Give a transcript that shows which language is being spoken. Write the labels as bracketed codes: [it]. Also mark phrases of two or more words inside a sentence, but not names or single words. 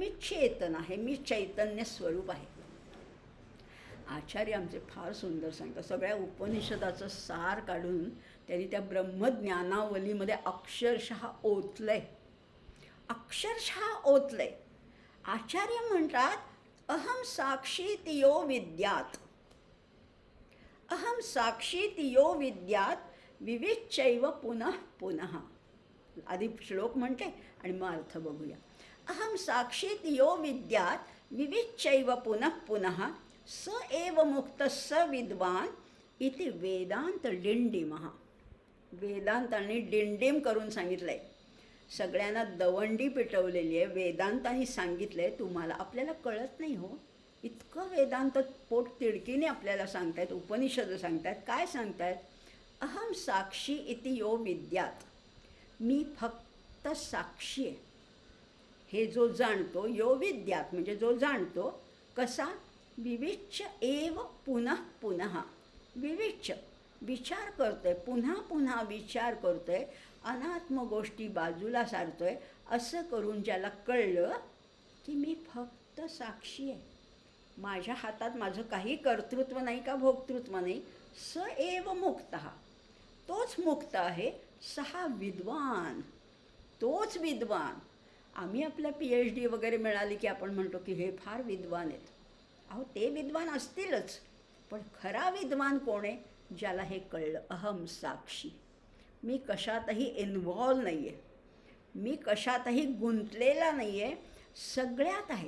[mr] मी चेतन आहे, मी चैतन्य स्वरूप आहे. आचार्य आमचे फार सुंदर सांगतात. सगळ्या उपनिषदाचं सार काढून त्यांनी त्या ब्रह्मज्ञानावलीमध्ये अक्षरशः ओतलंय. आचार्य म्हणतात, [sa] अहम साक्षी तियो विद्यात, अहम साक्षी तियो विद्यात विविच्चैव पुनः पुनः. [mr] आधी श्लोक म्हणते आणि मग अर्थ बघूया. [sa] अहम साक्षी तियो विद्यात विविच्चैव पुनः पुनः स एव मुक्त स विद्वान इति वेदांत डिंडिमः. [mr] वेदांतांनी डिंडिम करून सांगितलं आहे. सगळ्यांना दवंडी पिटवलेली आहे. वेदांतांनी सांगितलं आहे. तुम्हाला आपल्याला कळत नाही हो, इतकं वेदांत पोट तिडकीने आपल्याला सांगतायत. उपनिषद सांगतायत. काय सांगतायत? [sa] अहम साक्षी इति यो विद्यात, [mr] मी फक्त साक्षी आहे. हे जो जाणतो, [sa] यो विद्यात [mr] म्हणजे जो जाणतो. कसा? [sa] विविच्य एव पुनः पुनः. [mr] विविच्य विचार करतोय, पुन्हा पुन्हा विचार करतोय, अनात्म गोष्टी बाजूला सारतोय. असं करून ज्याला कळलं की मी फक्त साक्षी आहे, माझ्या हातात माझं काही कर्तृत्व नाही का भोक्तृत्व नाही. [sa] स एव मुक्तः, [mr] तोच मुक्त आहे. [sa] सहा विद्वान, [mr] तोच विद्वान. आम्ही आपल्या PhD वगैरे मिळाली की आपण म्हणतो की हे फार विद्वान आहेत. अहो, ते विद्वान असतीलच, पण खरा विद्वान कोण आहे? ज्याला हे कळलं, [sa] अहम साक्षी, [mr] मी कशातही इन्व्हॉल्व नाही आहे, मी कशातही गुंतलेला नाही आहे, सगळ्यात आहे.